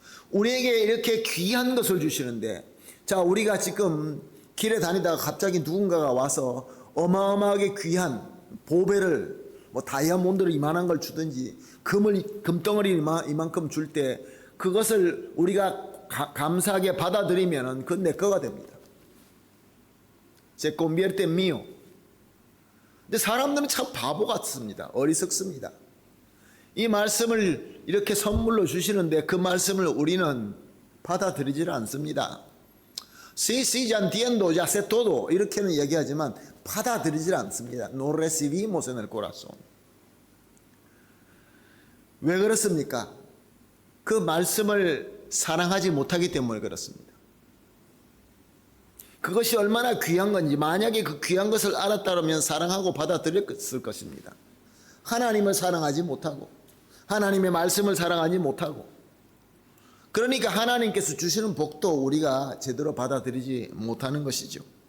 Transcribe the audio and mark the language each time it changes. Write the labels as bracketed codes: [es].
[ko] 우리에게 이렇게 귀한 것을 주시는데, 자, 우리가 지금 길에 다니다가 갑자기 누군가가 와서 어마어마하게 귀한 보배를 뭐 다이아몬드를 이만한 걸 주든지 금덩어리 이만큼 줄 때 그것을 우리가 감사하게 받아들이면은 그건 내 거가 됩니다. [es] Se convierte en mío. [ko] 근데 사람들은 참 바보 같습니다. 어리석습니다. 이 말씀을 이렇게 선물로 주시는데 그 말씀을 우리는 받아들이질 않습니다. [es] Sí, ya entiendo, ya sé todo [ko] 이렇게는 얘기하지만 받아들이질 않습니다. [es] No recibimos en el corazón. [ko] 왜 그렇습니까? 그 말씀을 사랑하지 못하기 때문에 그렇습니다. 그것이 얼마나 귀한 건지 만약에 그 귀한 것을 알았다면 사랑하고 받아들였을 것입니다. 하나님을 사랑하지 못하고 하나님의 말씀을 사랑하지 못하고 그러니까 하나님께서 주시는 복도 우리가 제대로 받아들이지 못하는 것이죠.